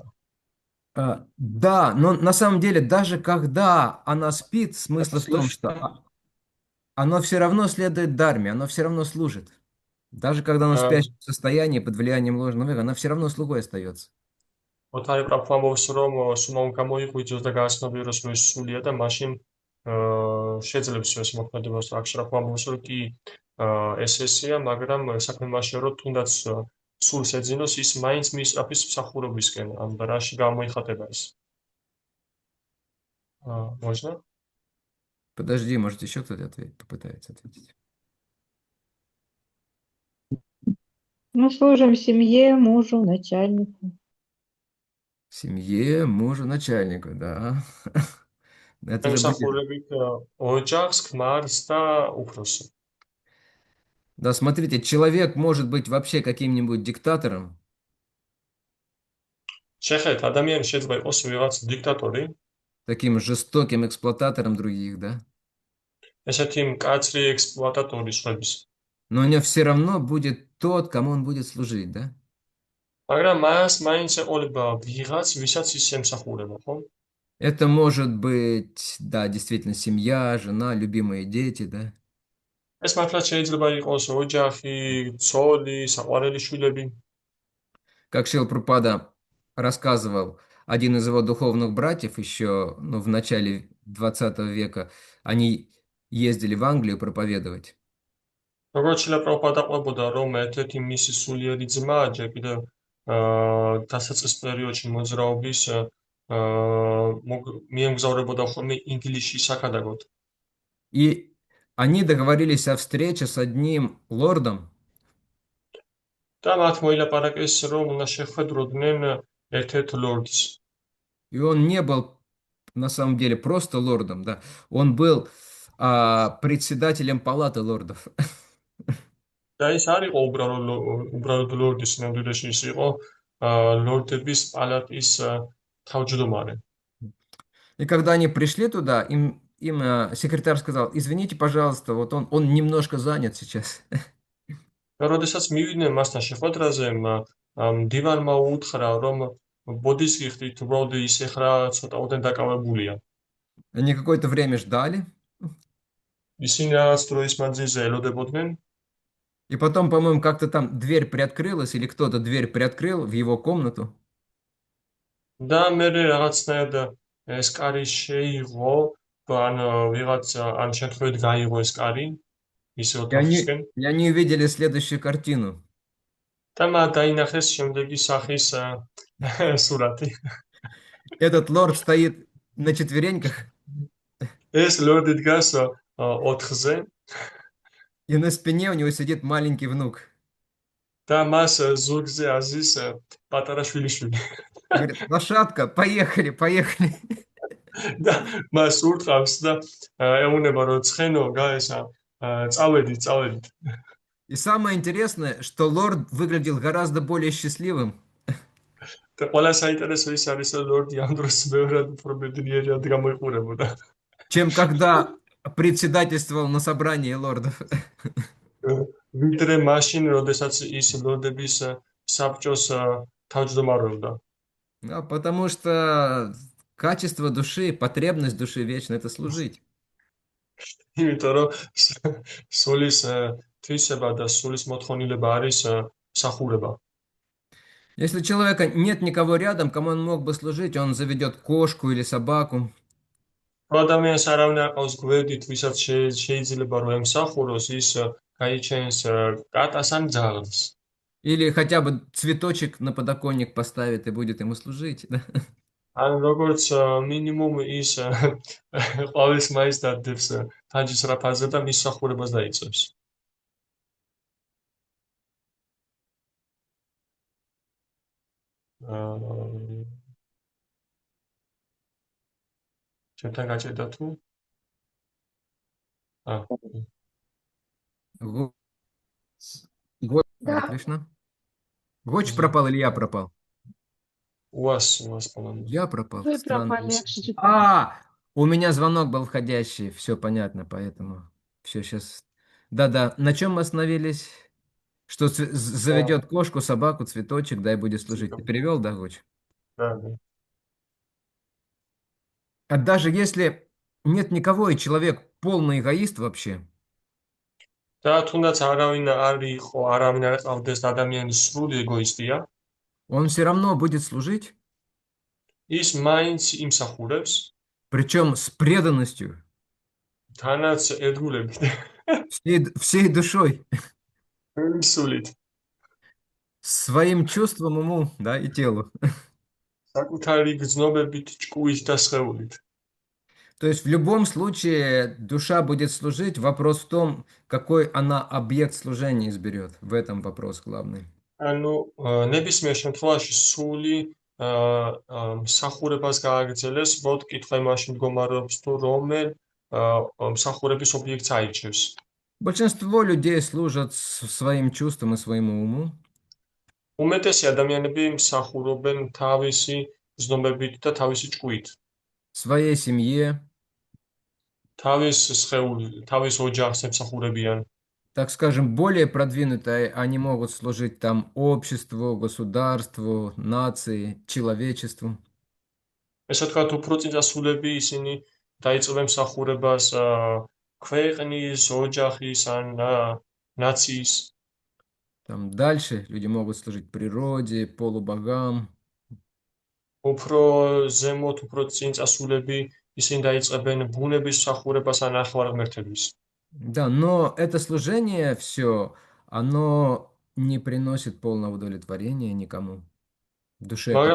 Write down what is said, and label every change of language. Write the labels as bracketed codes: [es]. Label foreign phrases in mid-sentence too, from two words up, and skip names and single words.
[ru] Да, но на самом деле, даже когда она спит, смысл в том, что Слышно? оно все равно следует дарме, оно все равно служит. Даже когда оно в აა, спящем состоянии, под влиянием ложного эго, оно все равно слугой остается. [ka] вот Хари Прабху ამბობს, რომ სულამ გამოიღვიძოს და გააცნობიეროს, რომ ის სულია და მაშინ შეძლებს ეს მოქმედებას. აქ Prabhu ამბობს, რომ კი ეს ესეა, მაგრამ საქმე მასშია, რომ თუნდაც სულს ეძინოს, ის მაინც მისწრაფის მსახურობისკენ, ან რაში გამოიხატება ეს. [ru] Можно? Подожди, может, еще кто-то попытается ответить. Мы служим семье, мужу, начальнику. Семье, мужу, начальнику, да. Это же будет. [ka] მისახურებით ოჯახს, ქმარს და უფროსს. [ru] Да, смотрите, человек может быть вообще каким-нибудь диктатором, [ka] შეხედეთ, ადამიანი შეიძლება იყოს ვიღაც დიქტატორი, [ru] таким жестоким эксплуататором других, да? [ka] ესეთი მკაცრი ექსპლუატატორი სხვების. [ru] Но у него все равно будет тот, кому он будет служить, да? [ka] მაგრამ მას მაინც ეყოლება ვიღაც, ვისაც ის ემსახურება, ხო? [ru] Это может быть, да, действительно, семья, жена, любимые дети, да? [ka] ეს მართლაც შეიძლება იყოს ოჯახი, ცოლი, საყვარელი შვილები. [ru] Как Шрила Прабхупада рассказывал, один из его духовных братьев еще, ну, в начале 20 века, они ездили в Англию проповедовать. [ka] როგორც შეიძლება პროფიტა ყვებოდა, რომ ერთ-ერთი მისი სულიერი ძმა ჯერ კიდევ დასაწყის пერიодში მოძრაობის მიემგზავრებოდა ხოლმე ინგლისში საქადაგოდ. [ru] И они договорились о встрече с одним лордом, [ka] და მათ მოილაპარაკეს, რომ უნდა შეხვედროდნენ ერთ-ერთ ლორდს. [ru] и он не был на самом деле просто лордом, да, он был председателем палаты лордов. [ka] და ის არ იყო უბრალოდ ლორდის სინამდვილეში, ის იყო ლორდების პალატის თავმჯდომარე. [ru] И когда они пришли туда, им секретарь сказал: извините, пожалуйста, вот он немножко занят сейчас. [ka] და როდესაც მივიდნენ მასთან შეხვედრაზე, მდივანმა უთხრა, რომ ბოდის გიხდით, უბრალოდ ის ეხლა ცოტაოდენ დაკავებულია. [ru] Они какое-то время ждали, [ka] ისინი რაღაც დროის მანძილზე ელოდებოდნენ. [ru] и потом, по-моему, как-то там дверь приоткрылась, или кто-то дверь приоткрыл в его комнату. [ka] და მე რაღაცნაირად ეს კარი შეიღო, ან ვიღაც ან შემთხვევით გაიღო ეს კარი ისე ოთახისკენ. [ru] И они увидели следующую картину. [ka] და მათ დაინახეს შემდეგი სახის სურათი. [ru] Этот лорд стоит на четвереньках, [ka] ეს ლორდი დგას ოთხზე [ru] и на спине у него сидит маленький внук. [ka] და მას ზურგზე აზის პატარა შვილიშვილი. [ru] Говорит: лошадка, поехали, поехали. [ka] და მას ურტყავს და ეუბნება, რომ ცხენო გაესა წავედით. [ru] И самое интересное, что лорд выглядел гораздо более счастливым, [ka] და ყველა საინტერესო ის არის, რომ ლორდი ამ დროს ბევრად უფრო ბედნიერად გამოიყურებოდა. [ru] чем когда председательствовал на собрании лордов. [ka] ვიდრე მაშინ, როდესაც ის ლორდების საბჭოს თავმჯდომარეობდა. [ru] Да, потому что качество души, потребность души вечно– это служить. [ka] იმიტომ რომ სულის თვისება და სულის მოთხოვნილება არის მსახურება. [ru] Если у человека нет никого рядом, кому он мог бы служить, он заведет кошку или собаку, [ka] რო ადამიანს არავინ არ ყავს გვერდით, ვისაც შეიძლება რომ ემსახუროს, ის გაიჩენს კატას ან ძაღლს. [ru] или хотя бы цветочек на подоконник поставит и будет ему служить. Да? [ka] ან როგორც მინიმუმ ის ყვავილს მაინც დადებს ფანჯის რაფაზე და მის მსახურებას დაიწყებს. ჩემთან გაჭირდა თუ? [ru] Го- Харе Кришна. Гоч пропал или я пропал? уас, по-моему. Я пропал. Вы Странно. пропали, я кстати, У меня звонок был входящий. Все понятно, поэтому все сейчас. Да-да. На чем мы остановились? Что заведет кошку, собаку, цветочек, дай будет служить. Ты перевел, да, Гоч? Да. А даже если нет никого, и человек полный эгоист вообще, [ka] და თუნდაც არავინ არ იყო, არავინ არ ყავდეს და ადამიანი სრული ეგოისტია, [ru] он все равно будет служить, [ka] ის მაინც იმსახურებს, [ru] причем с преданностью, [ka] თანაც ერთგულებით, [ru] всей душой, [ka] სულით, [ru] своим чувством, уму, да, и телу. [ka] საკუთარი გრძნობებით, ჭკუით და სხეულით. [ru] То есть в любом случае душа будет служить. Вопрос в том, какой она объект служения изберет. В этом вопрос главный. [ka] ანუ ნებისმიერ შემთხვევაში სული მსახურებას გააგრძელებს, მოდ კითხვა იმაში მდგომარეობს, თუ რომელ მსახურების ობიექტს აირჩევს. [ru] Большинство людей служат своим чувством и своему уму. [ka] უმეტესი ადამიანები მსახურობენ თავისი გრძნობებით და თავისი ჭკუით, [ru] Своей семье, [ka] თავის სხეული, თავის ოჯახს ემსახურებიან. [ru] так скажем, более продвинутые, они могут служить там обществу, государству, нации, человечеству. [ka] ესე ვთქვათ, უფრო წინწასულები ისინი დაიწყებენ მსახურებას ქვეყნის, ოჯახის ან ნაციის. [ru] Там дальше люди могут служить природе, полубогам. [ka] უფრო ზემოთ, უფრო წინწასულები ისინი დაიწყებენ ბუნების მსახურებას ან ახლარ ღმერთების. [ru] Да, но это служение все, оно не приносит полного удовлетворения никому. В душе это